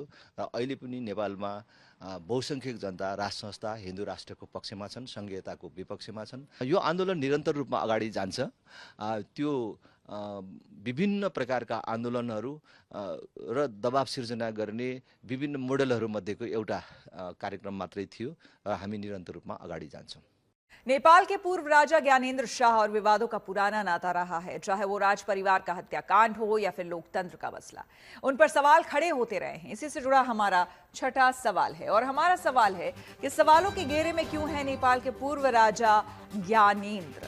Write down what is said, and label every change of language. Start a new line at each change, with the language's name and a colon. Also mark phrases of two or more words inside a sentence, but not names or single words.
Nepali: र अहिले पनि नेपालमा बहुसंख्यक जनता राज संस्था, हिन्दू राष्ट्रको पक्षमा छन्, संघीयताको विपक्षमा छन्। यो आन्दोलन निरन्तर रूपमा अगाडि जान्छ। त्यो विभिन्न प्रकारका आन्दोलनहरू र दबाव सिर्जना गर्ने विभिन्न मोडेलहरू मध्येको एउटा कार्यक्रम मात्रै थियो र हामी निरन्तर रूपमा अगाडि जान्छौँ।
Hindi: नेपाल के पूर्व राजा ज्ञानेंद्र शाह और विवादों का पुराना नाता रहा है, चाहे वो राज परिवार का हत्याकांड हो या फिर लोकतंत्र का मसला। उन पर सवाल खड़े होते रहे हैं। इसी से जुड़ा हमारा छठा सवाल है। और हमारा सवाल है कि सवालों के घेरे में क्यों है नेपाल के पूर्व राजा ज्ञानेंद्र।